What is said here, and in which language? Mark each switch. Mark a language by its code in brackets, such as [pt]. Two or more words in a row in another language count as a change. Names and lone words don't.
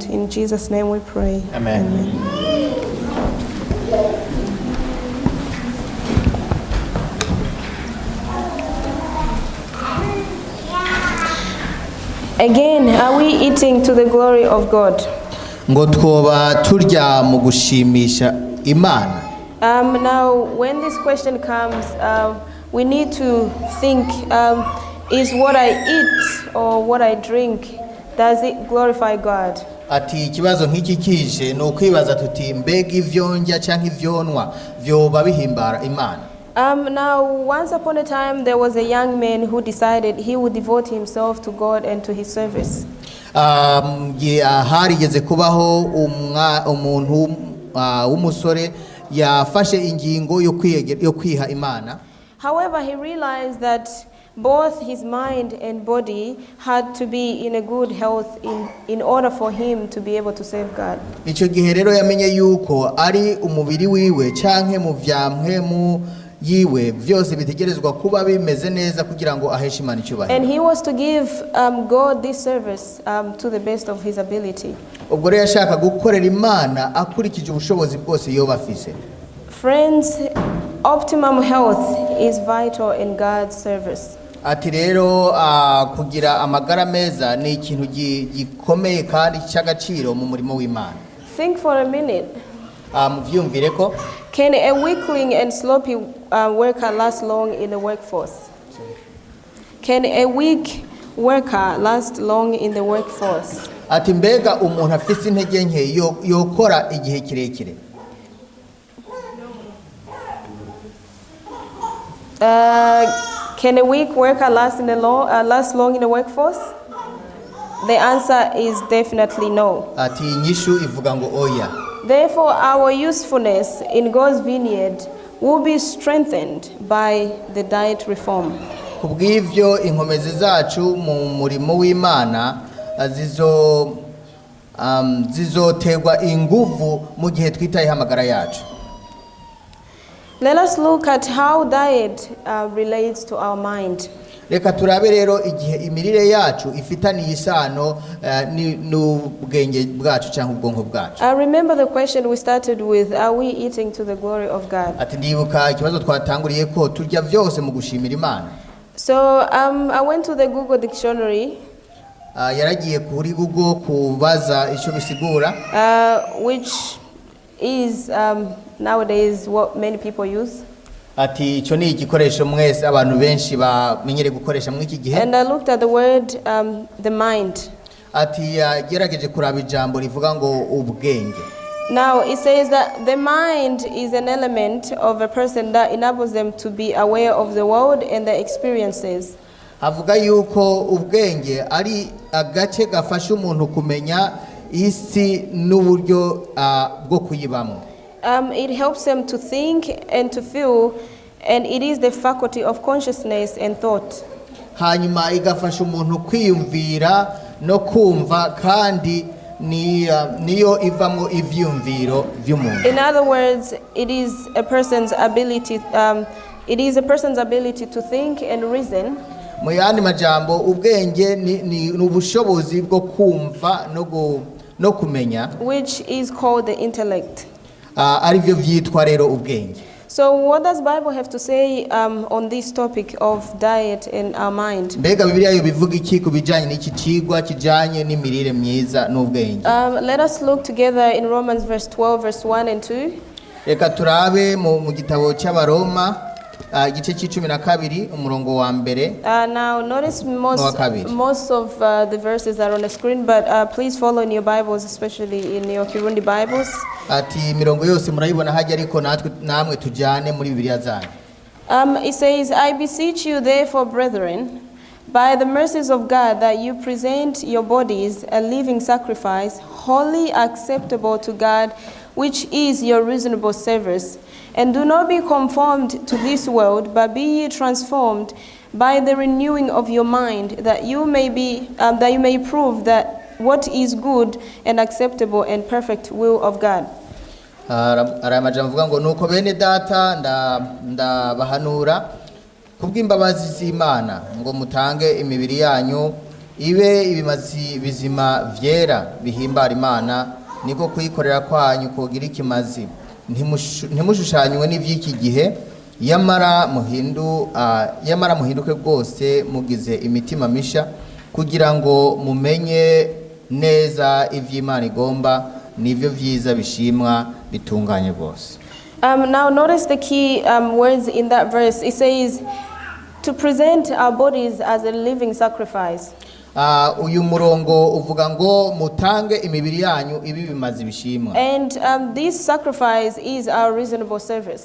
[en] In Jesus' name we pray. Amen. Again, are we eating to the glory of God? [rn] Ngo twoba turya mu gushimisha Imana. [en] Now, when this question comes, we need to think, is what I eat or what I drink, does it glorify God? [rn] Ati ikibazo nk'iki kije no kwibaza tuti mbega ivyonja canke ivyonwa vyoba bihimbara Imana. [en] Now, once upon a time, there was a young man who decided he would devote himself to God and to his service. [rn] Harigeze kubaho umuntu w'umusore yafashe ingingo yo kwiha Imana. [en] However, he realized that both his mind and body had to be in a good health in order for him to be able to serve God. [rn] Ico gihe rero yamenye yuko ari umubiri wiwe canke mu vyamwemu yiwe vyose bitegerezwa kuba bimeze neza kugira ngo aheshe Imana icyubahiro. [en] And he was to give God this service to the best of his ability. [rn] Ubwo rero yashaka gukorera Imana akurikije ubushobozi bwose yoba afise. [en] Friends, optimum health is vital in God's service. [rn] Ati rero kugira amagara meza ni ikintu gikomeye kandi cy'agaciro mu murimo w'Imana. [en] Think for a minute. [rn] Muvyumvire ko [en] Can a weakling and sloppy worker last long in the workforce? Can a weak worker last long in the workforce? [rn] ati mbega umuntu afise intege nke yokora igihe kirekire. [en] Can a weak worker last long in the workforce? The answer is definitely no. [rn] Ati inyishu ivuga ngo oya. [en] Therefore, our usefulness in God's vineyard will be strengthened by the diet reform. [rn] Kubw'ivyo inkomezi zacu mu murimo w'Imana zizotegwa inguvu mu gihe twitaye amagara yacu. [en] Let us look at how diet relates to our mind. [rn] Reka turabe rero igihe imirire yacu ifitaniye isano n'ubwenge bwacu cyangwa ubwonko bwacu. [en] I remember the question we started with, are we eating to the glory of God? [rn] Ati ndibuka ikibazo twatanguriye ko turya vyose mu gushimira Imana. [en] So I went to the Google dictionary. [rn] Yaragiye kuri Google kubaza ico bisigura. [en] Which is nowadays what many people use. [rn] Ati ico ni igikoresho mwese abantu benshi bamenyere gukoresha mu iki gihe. [en] And I looked at the word the mind. [rn] Ati yagerageje kuraba ijambo rivuga ngo ubwenge. [en] Now it says that the mind is an element of a person that enables them to be aware of the world and their experiences. [rn] Havuga yuko ubwenge ari agace gafasha umuntu kumenya isi n'uburyo bwo kuyibamo. [en] It helps them to think and to feel, and it is the faculty of consciousness and thought. [rn] Hanyuma igafasha umuntu kwiyumvira no kumva kandi niyo ivamo ivyumviro vy'umuntu. [en] In other words, it is a person's ability to think and reason. [rn] Mu yandi majambo ubwenge ni ubushobozi bwo kumva no kumenya, [en] which is called the intellect. [rn] Arivyo vyitwa rero ubwenge. [en] So what does Bible have to say on this topic of diet in our mind? [rn] Mbega Bibiliya yo bivuga iki kubijanye n'iki cigwa kijanye n'imirire myiza n'ubwenge? [en] Let us look together in Romans verse 12 verse 1 and 2. [rn] Reka turabe mu gitabo cy'Abaroma igice cy'icumi na kabiri umurongo wa mbere. [en] Now notice most of the verses are on the screen, but please follow in your Bibles, especially in your Kirundi Bibles. [rn] Ati mirongo yose murayibona hajya ariko namwe tujyane muri Bibiliya zanyu. [en] It says, I beseech you therefore, brethren, by the mercies of God, that you present your bodies a living sacrifice, wholly acceptable to God, which is your reasonable service. And do not be conformed to this world, but be ye transformed by the renewing of your mind, that you may prove that what is good and acceptable and perfect will of God. [rn] Aramaje mvuga ngo nuko bene data ndabahanura kubw'imbabazi z'Imana ngo mutange imibiri yanyu ibe ibimazi bizima vyera bihimbara Imana, niko kuyikorera kwanyu kugira ikimazi. Ntimushushanywe n'ivy'iki gihe, yamara muhinduke rwose mugize imitima misha, kugira ngo mumenye neza ivy'Imana igomba nivyo vyiza bishimwa bitunganye rwose. [en] Now notice the key words in that verse. It says to present our bodies as a living sacrifice. [rn] Uyu murongo uvuga ngo mutange imibiri yanyu ibi bimazi bishimwa. [en] And this sacrifice is our reasonable service.